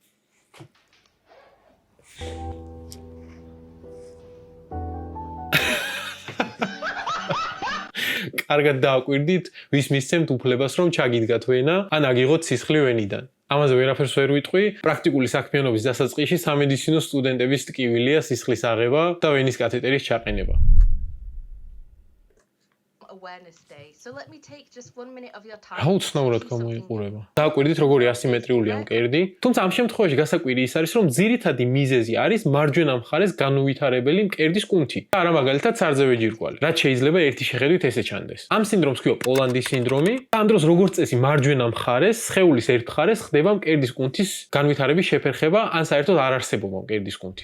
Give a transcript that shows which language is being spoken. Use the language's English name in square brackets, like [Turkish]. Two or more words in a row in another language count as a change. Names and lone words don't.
[Georgian] კარგად დააკვირდით, ვის მისცემთ უფლებას, რომ ჩაგიდგათ ვენა, ან აგიღოთ სისხლი ვენიდან. ამაზე ვერაფერს ვერ ვიტყვი, პრაქტიკული საქმიანობის დასაწყისში სამედიცინო სტუდენტების ტკივილია სისხლის აღება და ვენის კათეტერის ჩაყენება. [English] Awareness day. So let me take just 1 minute of your time. [Georgian] რა უცნაურად გამოიყურება. დააკვირდით, როგორი ასიმეტრიულია მკერდი. თუმცა ამ შემთხვევაში გასაკვირი ის არის, რომ ძირითადი მიზეზი არის მარჯვენა მხარეს განუვითარებელი მკერდის კუნთი. და არა მაგალითად სარძევე ჯირკვალი, რაც შეიძლება ერთი შეხედვით ესე ჩანდეს. ამ სინდრომს ქვია პოლანდის სინდრომი. და ამ დროს როგორც წესი მარჯვენა მხარეს, სხეულის ერთ მხარეს ხდება მკერდის კუნთის განვითარების შეფერხება, ან საერთოდ არ არსებობა მკერდის კუნთის.